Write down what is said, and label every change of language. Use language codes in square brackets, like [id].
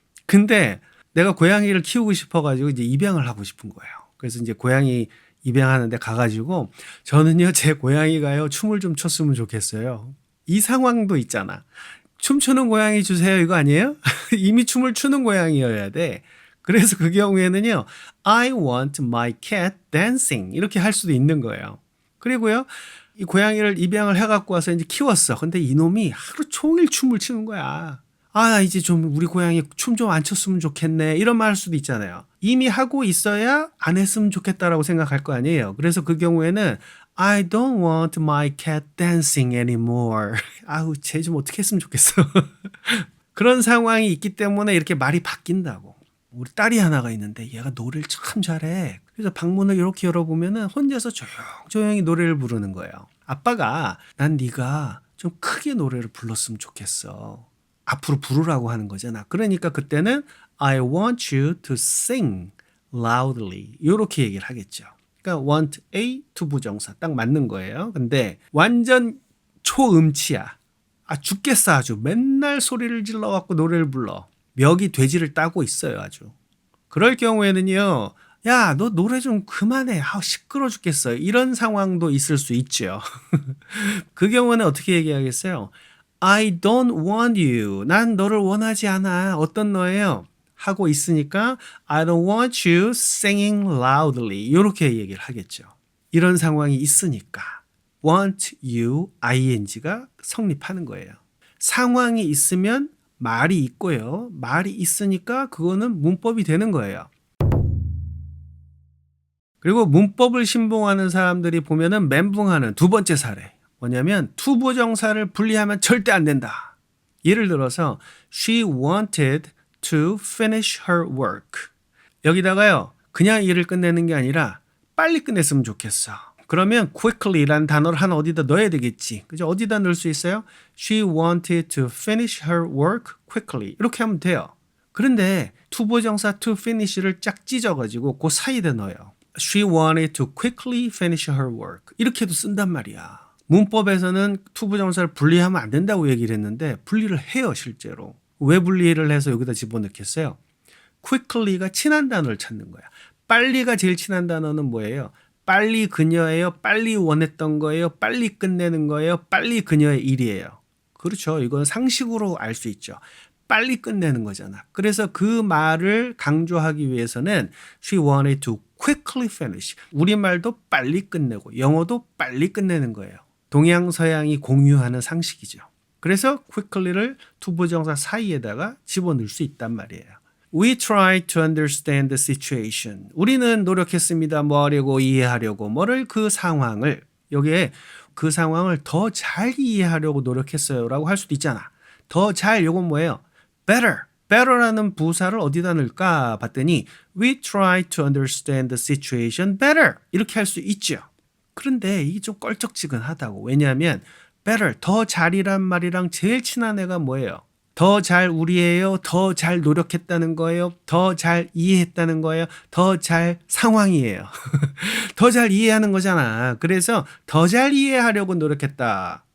[ko] 근데 내가 고양이를 키우고 싶어가지고 이제 입양을 하고 싶은 거예요. 그래서 이제 고양이 입양하는데 가가지고 저는요, 제 고양이가요, 춤을 좀 췄으면 좋겠어요. 이 상황도 있잖아. 춤추는 고양이 주세요, 이거 아니에요? 이미 춤을 추는 고양이여야 돼. 그래서 그 경우에는요, [en] I want my cat dancing. [ko] 이렇게 할 수도 있는 거예요. 그리고요, 이 고양이를 입양을 해갖고 와서 이제 키웠어. 근데 이놈이 하루 종일 춤을 추는 거야. 이제 좀 우리 고양이 춤 좀 안 췄으면 좋겠네. 이런 말 할 수도 있잖아요. 이미 하고 있어야 안 했으면 좋겠다라고 생각할 거 아니에요. 그래서 그 경우에는 [en] I don't want my cat dancing anymore. [ko] 쟤 좀 어떻게 했으면 좋겠어. 그런 상황이 있기 때문에 이렇게 말이 바뀐다고. 우리 딸이 하나가 있는데 얘가 노래를 참 잘해. 그래서 방문을 이렇게 열어보면은 혼자서 조용히 노래를 부르는 거예요. 아빠가 난 네가 좀 크게 노래를 불렀으면 좋겠어. 앞으로 부르라고 하는 거잖아. 그러니까 그때는 [en] I want you to sing loudly. [ko] 이렇게 얘기를 하겠죠. 그러니까 want a 투부정사 딱 맞는 거예요. 근데 완전 초음치야. 죽겠어 아주. 맨날 소리를 질러갖고 노래를 불러. 멱이 돼지를 따고 있어요 아주. 그럴 경우에는요. 야, 너 노래 좀 그만해. 시끄러 죽겠어. 이런 상황도 있을 수 있죠. 그 경우는 어떻게 얘기하겠어요? [en] I don't want you. [ko] 난 너를 원하지 않아. 어떤 너예요? 하고 있으니까 [en] I don't want you singing loudly. [ko] 이렇게 얘기를 하겠죠. 이런 상황이 있으니까 want you ing가 성립하는 거예요. 상황이 있으면 말이 있고요. 말이 있으니까 그거는 문법이 되는 거예요. 그리고 문법을 신봉하는 사람들이 보면은 멘붕하는 두 번째 사례. 뭐냐면 투부정사를 분리하면 절대 안 된다. 예를 들어서 [en] she wanted to finish her work. [ko] 여기다가요. 그냥 일을 끝내는 게 아니라 빨리 끝냈으면 좋겠어. 그러면 quickly라는 단어를 하나 어디다 넣어야 되겠지. 그죠? 어디다 넣을 수 있어요? [en] She wanted to finish her work quickly. [ko] 이렇게 하면 돼요. 그런데 투부정사 to finish를 짝 찢어가지고 그 사이에 넣어요. [en] She wanted to quickly finish her work. [ko] 이렇게도 쓴단 말이야. 문법에서는 투부정사를 분리하면 안 된다고 얘기를 했는데 분리를 해요 실제로. 왜 분리를 해서 여기다 집어넣겠어요? quickly가 친한 단어를 찾는 거야. 빨리가 제일 친한 단어는 뭐예요? 빨리 그녀예요. 빨리 원했던 거예요. 빨리 끝내는 거예요. 빨리 그녀의 일이에요. 그렇죠. 이건 상식으로 알 수 있죠. 빨리 끝내는 거잖아. 그래서 그 말을 강조하기 위해서는 [en] she wanted to quickly finish. [ko] 우리말도 빨리 끝내고 영어도 빨리 끝내는 거예요. 동양 서양이 공유하는 상식이죠. 그래서 quickly를 투부정사 사이에다가 집어넣을 수 있단 말이에요. [en] We try to understand the situation. [ko] 우리는 노력했습니다. 뭐 하려고 이해하려고. 그 상황을 여기에 그 상황을 더 잘 이해하려고 노력했어요 라고 할 수도 있잖아. 더 잘 요건 뭐예요? better. better라는 부사를 어디다 넣을까 봤더니 [en] we try to understand the situation better. [ko] 이렇게 할 수 있죠. 그런데 이게 좀 껄쩍지근하다고. 왜냐하면 better, 더 잘이란 말이랑 제일 친한 애가 뭐예요? 더 잘 우리예요. 더 잘 노력했다는 거예요. 더 잘 이해했다는 거예요. 더 잘 상황이에요. 더 잘 이해하는 거잖아. 그래서 더 잘 이해하려고 노력했다.